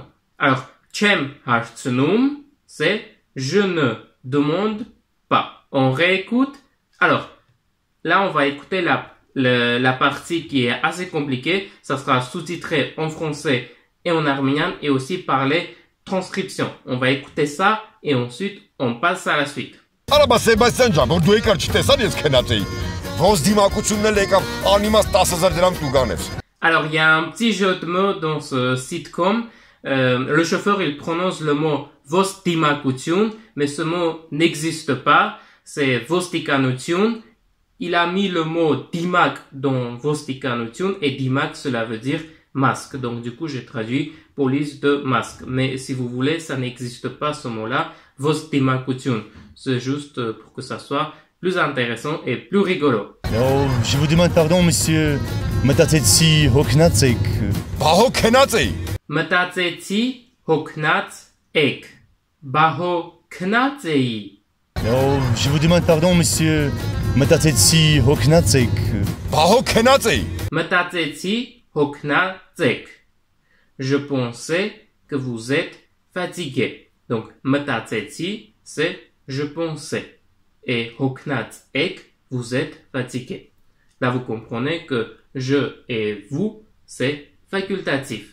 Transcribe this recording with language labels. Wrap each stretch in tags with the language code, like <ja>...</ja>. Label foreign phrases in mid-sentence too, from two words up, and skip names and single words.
<fr>Alors,</fr> <hy>Չեմ հարցնում,</hy> <fr>c'est je ne demande pas. On réécoute. Alors, là, on va écouter la partie qui est assez compliquée. Ça sera sous-titré en français et en arménien et aussi par les transcriptions. On va écouter ça et ensuite, on passe à la suite.</fr> <hy>Արա բա Սեբաստիան ջան, որ դու եկար չտեսար ես քնած էի։ Ոնց դիմակությունն էլ եկավ, անիմաստ 10,000 դրամ տուգան էր։</hy> <fr>Alors, il y a un petit jeu de mots dans ce sitcom. Le chauffeur, il prononce le mot Vostimakutun, mais ce mot n'existe pas. C'est Vostikanutun. Il a mis le mot Dimak dans Vostikanutun et Dimak, cela veut dire masque. Donc, du coup, j'ai traduit police de masque. Mais si vous voulez, ça n'existe pas ce mot-là. Vostimakutun. C'est juste pour que ça soit plus intéressant et plus rigolo. Je vous demande pardon, monsieur.</fr> <hy>Մտածեցի հոգնած եք։ Բա հոգնած էի։ Մտածեցի հոգնած եք։ Բա հոգնած էի։ Je vous demande pardon, monsieur. Մտածեցի հոգնածեք։ Բա հո քնած էի։ Մտածեցի հոգնածեք.</hy> <fr>Je pensais que vous êtes fatigué. Donc, մտածեցի, c'est je pensais. Et hoknatsek, vous êtes fatigué. Là, vous comprenez que je et vous, c'est facultatif.</fr>